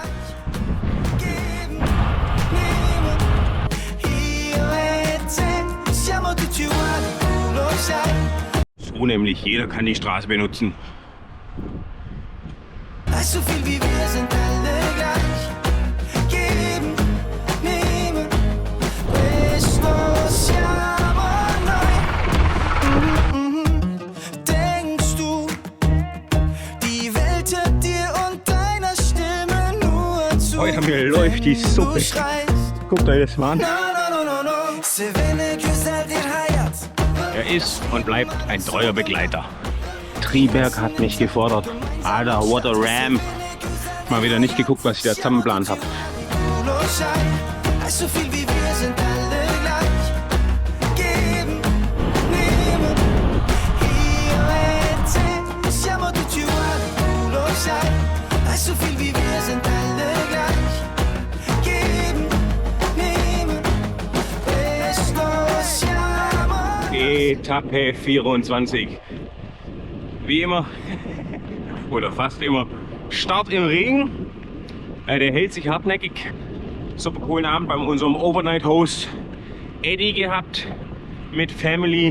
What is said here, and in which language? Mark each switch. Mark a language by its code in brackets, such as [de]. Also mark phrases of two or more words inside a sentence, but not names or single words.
[de] So nämlich, jeder kann die Straße benutzen. So viel wie wir sind alle gleich. Geben, nehmen, [it] questo siamo noi. [de] Denkst du, die Welt hört dir und deiner Stimme nur zu? Heute läuft die Suppe. Guckt euch das mal an. Er ist und bleibt ein treuer Begleiter. Triberg hat mich gefordert. Alter, [en] what a ram. [de] Mal wieder nicht geguckt, was ich da zusammengeplant habe. So viel wie wir sind alle gleich. Geben, nehmen. [it] Siamo tutti uguali, du lo sai. [de] So viel wie wir sind alle gleich. Geben, nehmen. [it] Questo siamo. [de] Etappe 24. Wie immer, oder fast immer, Start im Regen. Der hält sich hartnäckig. Super coolen Abend bei unserem Overnight-Host Eddie gehabt mit Family.